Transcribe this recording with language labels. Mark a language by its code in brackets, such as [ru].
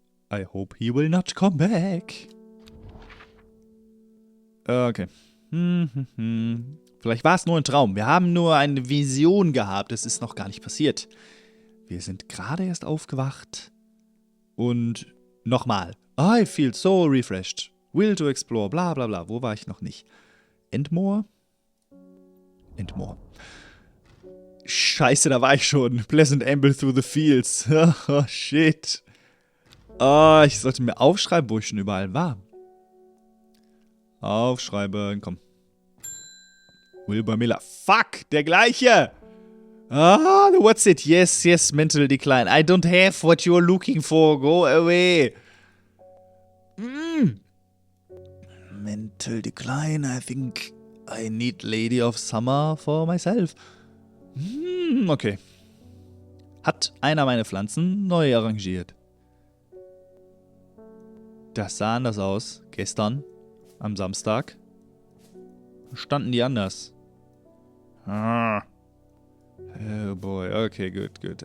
[en] I hope he will not come back. Okay. [de] Vielleicht war es nur ein Traum. Wir haben nur eine Vision gehabt. Es ist noch gar nicht passiert. Wir sind gerade erst aufgewacht. Und nochmal. [en] I feel so refreshed. Will to explore. [de] Bla bla bla. Wo war ich noch nicht? Endmore? Endmore. Scheiße, da war ich schon. [en] Pleasant amble through the fields. Oh, shit. [de] Oh, ich sollte mir aufschreiben, wo ich schon überall war. Aufschreiben, komm. Wilbur Miller. Fuck, der gleiche. Ah, [en] what's it? Yes, yes, mental decline. I don't have what you're looking for. Go away. Mental decline. I think I need Lady of Summer for myself. Okay. [de] Hat einer meine Pflanzen neu arrangiert. Das sah anders aus. Gestern, am Samstag, standen die anders. [en] Oh boy, okay, gut.